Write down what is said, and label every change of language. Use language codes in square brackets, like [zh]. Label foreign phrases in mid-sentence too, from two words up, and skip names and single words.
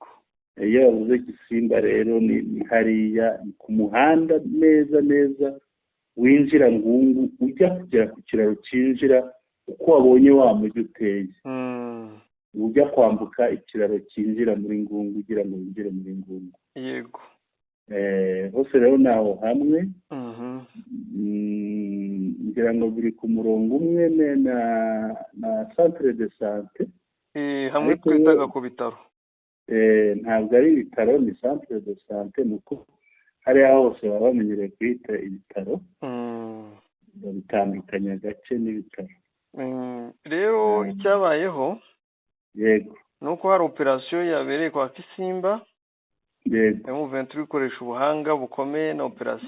[rw] Iyo bavuze Kisimba rero ni hariya ku muhanda neza winjira Ngungu ujya kugera ku kiraro cyinjira uko wabonye wa mujyi uteye. Ujya kwambuka ikiraro cyinjira muri Ngungu ugira ngo winjire muri Ngungu. Yego. Hose rero naho hamwe. Ngira ngo biri ku murongo umwe na [fr] centre de santé. [rw] Hamwe twitaga ku bitaro. Ntabwo ari ibitaro, ni [fr] centre de santé, [rw] nuko hariya hose baba bamenyereye kwita ibitaro. Bitandukanye agace n'ibitaro. Rero icyabayeho. Yego. Nuko hari operasiyo yabereye kwa Kisimba. Yego. M23 ikoresha ubuhanga bukomeye na operasiyo